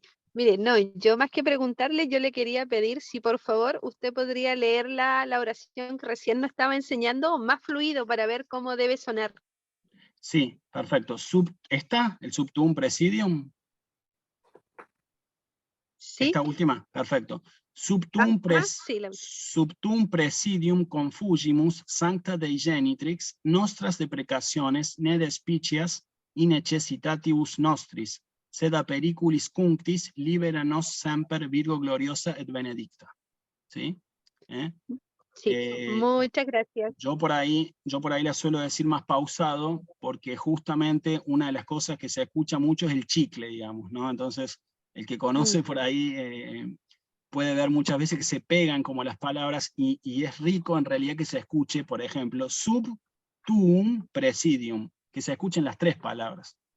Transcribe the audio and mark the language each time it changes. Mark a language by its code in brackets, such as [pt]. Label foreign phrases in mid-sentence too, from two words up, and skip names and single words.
[es] Mire, no, yo más que preguntarle, yo le quería pedir si por favor usted podría leer la oración que recién nos estaba enseñando más fluido para ver cómo debe sonar. Sí, perfecto. ¿Está el [la] subtuum presidium? [es] ¿Sí? Esta última, perfecto. [la] Subtuum presidium confugimus sancta Dei genitrix nostras deprecationes ne despicias in necessitatibus nostris, sed a periculis cunctis libera nos semper Virgo gloriosa et benedicta. [es] ¿Sí? Sí, muchas gracias. Yo por ahí la suelo decir más pausado, porque justamente una de las cosas que se escucha mucho es el chicle, digamos, ¿no? Entonces, el que conoce por ahí puede ver muchas veces que se pegan como las palabras, y es rico en realidad que se escuche, por ejemplo, [la] subtuum presidium, [es] que se escuchen las tres palabras.